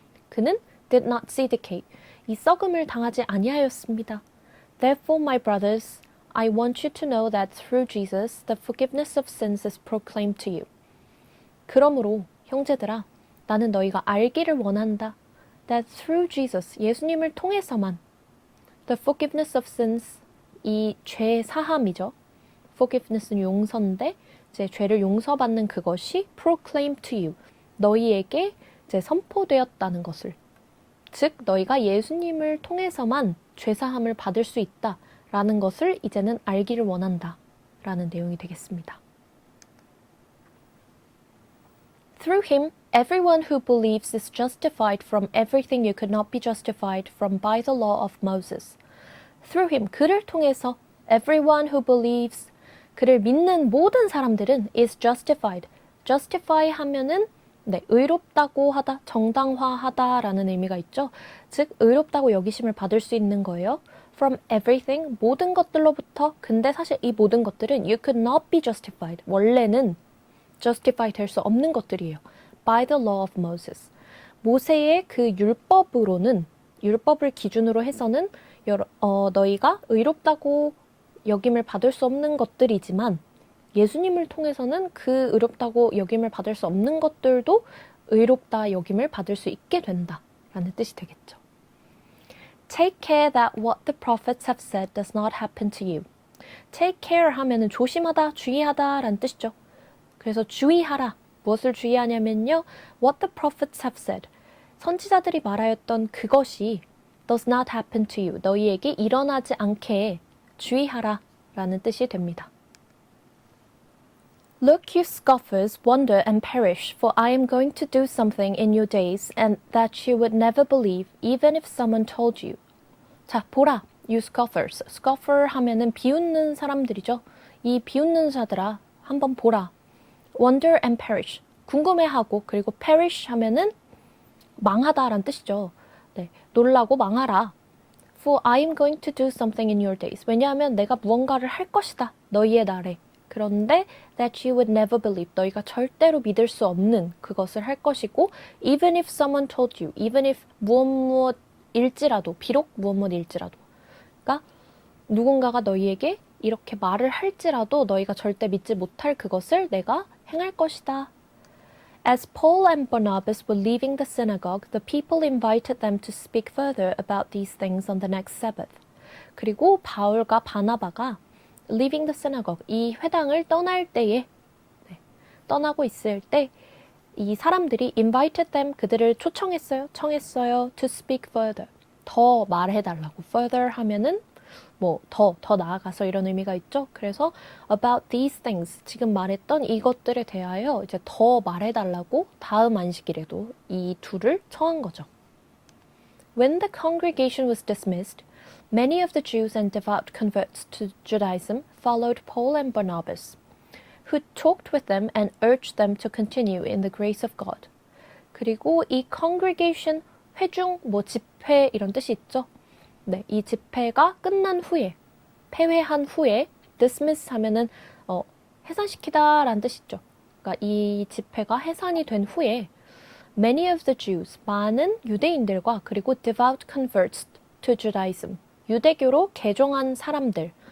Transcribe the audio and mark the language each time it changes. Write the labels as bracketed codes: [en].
[en] 그는 did not see decay. [ko] 이 썩음을 당하지 아니하였습니다. [en] Therefore, my brothers, I want you to know that through Jesus, the forgiveness of sins is proclaimed to you. [ko] 그러므로 형제들아, 나는 너희가 알기를 원한다. [en] That through Jesus, [ko] 예수님을 통해서만 [en] the forgiveness of sins, [ko] 이 죄 사함이죠. forgiveness는 용서인데 이제 죄를 용서받는 그것이 [en] proclaimed to you, [ko] 너희에게 이제 선포되었다는 것을, 즉 너희가 예수님을 통해서만 죄 사함을 받을 수 있다라는 것을 이제는 알기를 원한다라는 내용이 되겠습니다. [en] Through him, everyone who believes is justified from everything you could not be justified from by the law of Moses. Through him, [ko] 그를 통해서 [en] everyone who believes, [ko] 그를 믿는 모든 사람들은 [en] is justified. [ko] justify 하면은 네, 의롭다고 하다, 정당화하다라는 의미가 있죠. 즉, 의롭다고 여기심을 받을 수 있는 거예요. [en] From everything, [ko] 모든 것들로부터. 근데 사실 이 모든 것들은 [en] you could not be justified. [ko] 원래는 justify 될 수 없는 것들이에요. [en] By the law of Moses. [ko] 모세의 그 율법으로는, 율법을 기준으로 해서는 너희가 의롭다고 여김을 받을 수 없는 것들이지만 예수님을 통해서는 그 의롭다고 여김을 받을 수 없는 것들도 의롭다 여김을 받을 수 있게 된다라는 뜻이 되겠죠. [en] Take care that what the prophets have said does not happen to you. [ko] Take care 하면은 조심하다, 주의하다라는 뜻이죠. 그래서 주의하라. 무엇을 주의하냐면요. [en] What the prophets have said. [ko] 선지자들이 말하였던 그것이 [en] does not happen to you. [ko] 너희에게 일어나지 않게 주의하라 라는 뜻이 됩니다. [en] Look, you scoffers, wonder and perish, for I am going to do something in your days, and that you would never believe, even if someone told you. [ko] 자, 보라, [en] you scoffers. [ko] scoffer 하면은 비웃는 사람들이죠. 이 비웃는 자들아, 한번 보라. [en] wonder and perish. [ko] 궁금해하고, 그리고 perish 하면은 망하다라는 뜻이죠. 네, 놀라고 망하라. [en] For I am going to do something in your days. [ko] 왜냐하면 내가 무언가를 할 것이다. 너희의 날에. [en] 그런데 that you would never believe. [ko] 너희가 절대로 믿을 수 없는 그것을 할 것이고 [en] even if someone told you. [ko] even if 무엇일지라도. 비록 무엇일지라도. 그러니까 누군가가 너희에게 이렇게 말을 할지라도 너희가 절대 믿지 못할 그것을 내가 행할 것이다. [en] As Paul and Barnabas were leaving the synagogue, the people invited them to speak further about these things on the next Sabbath. [ko] 그리고 바울과 바나바가 [en] leaving the synagogue, [ko] 이 회당을 떠날 때에, 떠나고 있을 때 이 사람들이 [en] invited them, [ko] 그들을 초청했어요. 청했어요. [en] to speak further, [ko] 더 말해달라고. further 하면은 뭐 더 나아가서 이런 의미가 있죠. 그래서 [en] about these things, [ko] 지금 말했던 이것들에 대하여 이제 더 말해달라고 다음 안식일에도 이 둘을 청한 거죠. [en] When the congregation was dismissed, many of the Jews and devout converts to Judaism followed Paul and Barnabas, who talked with them and urged them to continue in the grace of God. [ko] 그리고 이 congregation, 회중, 뭐 집회 이런 뜻이 있죠. 네, 이 집회가 끝난 후에, 폐회한 후에, dismiss 하면은 해산시키다 라는 뜻이 있죠. 그러니까 이 집회가 해산이 된 후에 [en] many of the Jews, [ko] 많은 유대인들과 그리고 [en] devout converts to Judaism, [ko] 유대교로 개종한 사람들.